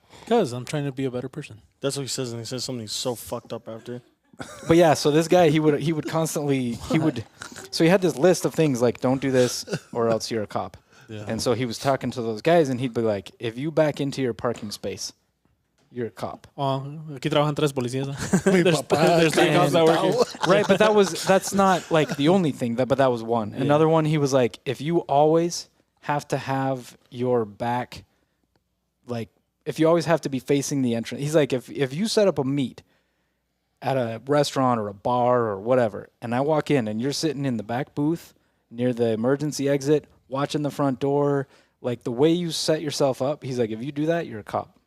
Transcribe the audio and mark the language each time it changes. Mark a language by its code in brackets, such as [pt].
[en] Because I'm trying to be a better person. That's what he says, and he says something so fucked up after. But yeah, so this guy he would constantly so he had this list of things like don't do this or else you're a cop. Yeah. And so he was talking to those guys and he'd be like, if you back into your parking space, you're a cop. [es] Oh, aquí trabajan tres policías. Mi [en] there's [es] papá [en] there's three cops that work here. Right, but that's not like the only thing but that was one. Another one he was like, if you always have to have your back like if you always have to be facing the entrance. He's like if you set up a meet at a restaurant or a bar or whatever and I walk in and you're sitting in the back booth near the emergency exit watching the front door, like the way you set yourself up, he's like if you do that, you're a cop.